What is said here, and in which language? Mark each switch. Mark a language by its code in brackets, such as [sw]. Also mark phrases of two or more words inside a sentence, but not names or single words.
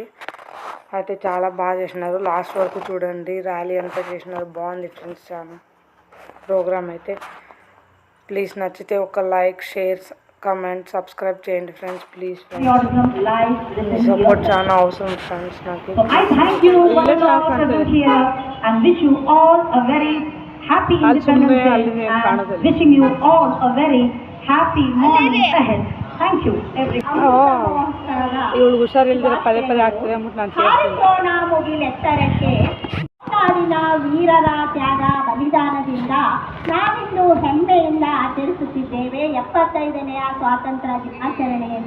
[te] అయితే చాలా బాగా చేసినారు. లాస్ట్ వరకు చూడండి, ర్యాలీ అంతా చేసినారు. బాగుంది ఫ్రెండ్స్ చాలా ప్రోగ్రామ్. అయితే ప్లీజ్ నచ్చితే ఒక [en] like, share, comment, subscribe [te] చేయండి ఫ్రెండ్స్. ప్లీజ్ మీ సపోర్ట్ చాలా అవసరం ఫ్రెండ్స్ నాకు. [kn] ಇವಳು ಹುಷಾರಿಲ್ದಿರ ಪದೇ ಪದೇ ಆಗ್ತದೆ ಅಂದ್ಬಿಟ್ಟು ನಾನು ಮುಗಿಲೆತ್ತರಕ್ಕೆ ನಾಡಿನ ವೀರರ ತ್ಯಾಗ ಬಲಿದಾನದಿಂದ ನಾವಿಂದು ಹೆಮ್ಮೆಯಿಂದ ಆಚರಿಸುತ್ತಿದ್ದೇವೆ 75ನೇ ಸ್ವಾತಂತ್ರ್ಯ ದಿನಾಚರಣೆಯನ್ನ.